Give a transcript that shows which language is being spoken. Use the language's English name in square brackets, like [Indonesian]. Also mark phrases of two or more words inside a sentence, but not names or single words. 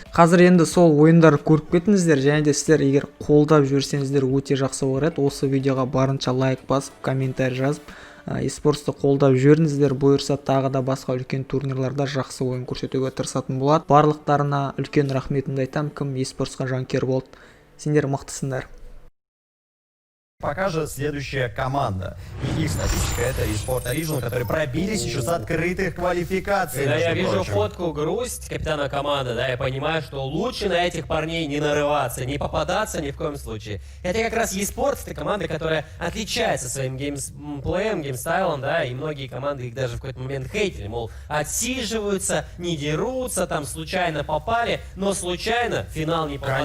[Kazakh] Қазір енді сол ойындарды көріп кетіңіздер, және де сіздер егер қолдап жіберсеңіздер өте жақсы болар еді. Осы видеоға барынша лайк басып, комментарий жазып, eSportsты қолдап жіберіңіздер. Бұйырса тағы да басқа үлкен турнирларда жақсы ойын көрсетуге тырысатын болады. Барлықтарына үлкен рахметімді айтам, кім eSportsқа жанкер болды. Сендер мықтысыңдар. [Russian] Покажет следующая команда. И их статистика — это eSport Original, которые пробились еще с открытых квалификаций. Когда я вижу фотку Грусть, капитана команды, да, я понимаю, что лучше на этих парней не нарываться, не попадаться ни в коем случае. Это как раз eSports, это команда, которая отличается своим геймплеем, геймстайлом, да, и многие команды их даже в какой-то момент хейтили, мол, отсиживаются, не дерутся, там случайно попали, но случайно в финал не попадают.